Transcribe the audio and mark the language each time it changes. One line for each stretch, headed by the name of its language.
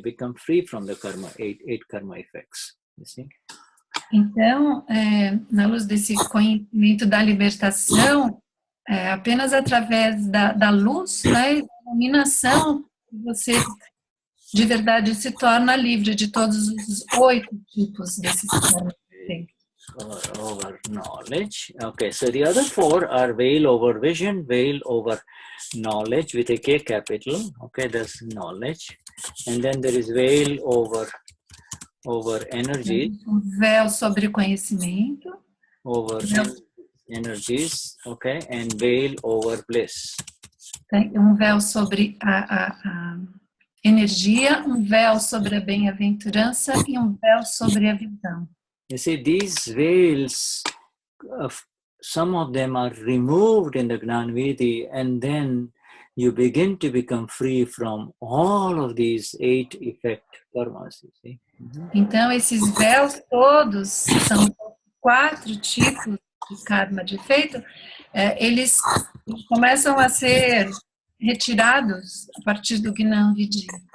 English: You become free from the eight karma effects. You see?
Portuguese: Então, na luz desse conhecimento da libertação, apenas através da luz, né, da iluminação, você de verdade se torna livre de todos os 8 tipos desses karmas.
English: Over knowledge. Okay, so the other 4 are veil over vision, veil over knowledge with a K capital. Okay, that's knowledge. And then there is veil over over energy,
Portuguese: um véu sobre o conhecimento,
English: over energies, okay, and veil over bliss.
Portuguese: um véu sobre a energia, um véu sobre a bem-aventurança e um véu sobre a visão.
English: You see, these veils, some of them are removed in the Gnanvidi, and then you begin to become free from all of these 8 effect karmas, you see.
Portuguese: Então, esses véus todos são 4 tipos de karma de efeito, eles começam a ser retirados a partir do Gnanvidi.